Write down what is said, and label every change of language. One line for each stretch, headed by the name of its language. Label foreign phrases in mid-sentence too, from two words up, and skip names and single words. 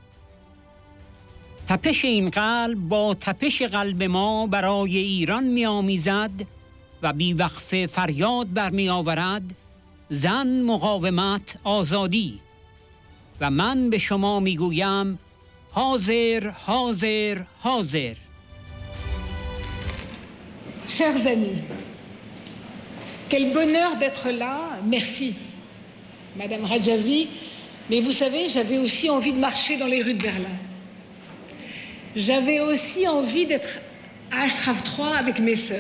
Persian: تپش این قلب با تپش قلب ما برای ایران می آمیزد و بیوقفه فریاد برمی آورد زن، مقاومت، آزادی. و من به شما می گویم حاضر، حاضر، حاضر.
French: Chers amis, quel bonheur d'être là. Merci, Madame Rajavi. Mais vous savez, j'avais aussi envie de marcher dans les rues de Berlin. J'avais aussi envie d'être à Ashraf III avec mes sœurs.